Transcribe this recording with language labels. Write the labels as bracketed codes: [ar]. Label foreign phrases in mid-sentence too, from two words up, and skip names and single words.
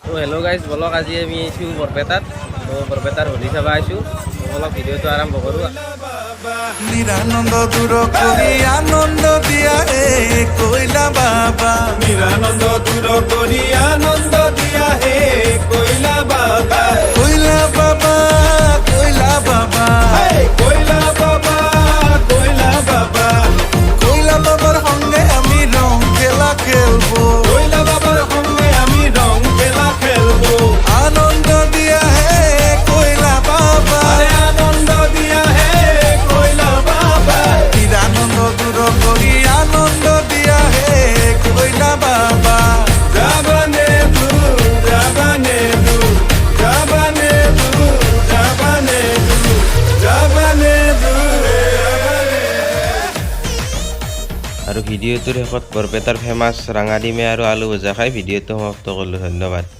[as] হেল্ল' গাইজ, বলক আজি আমি আহিছোঁ বৰপেটাত। বৰপেটাৰ হোলী চাব আহিছোঁ। অলপ ভিডিঅ'টো আৰম্ভ কৰোঁ। নিৰানন্দ দূৰ কৰি আনন্দ দিয়া হে কৈলা বাবা, নিৰানন্দ দূৰ কৰি আনন্দ দিয়া হে কৈলা বাবা, কৈলা বাবা, কৈলা বাবা, কৈলা বাবা, কৈলা বাবা, [bn] কৈলা বাবার সঙ্গে আমি রং খেলা খেলবো, কৈলা বাবার সঙ্গে আমি রং খেলা খেলবো। [as] আনন্দ দিয়া হে কৈলা বাবা, আনন্দ দিয়া হে কৈলা বাবা, নিরানন্দ দূর কৰি আনন্দ দিয়া হে কৈলা বাবা, যাবানে দু, যাবানে দু, যাবানে দু, যাবানে দু, যাবানে দু। আৰু ভিডিঅ'টোৰ শেষত বৰপেটাৰ ফেমাছ ৰাঙা ডিমে আৰু আলু ভজা খাই ভিডিঅ'টো সমাপ্ত কৰিলোঁ। ধন্যবাদ।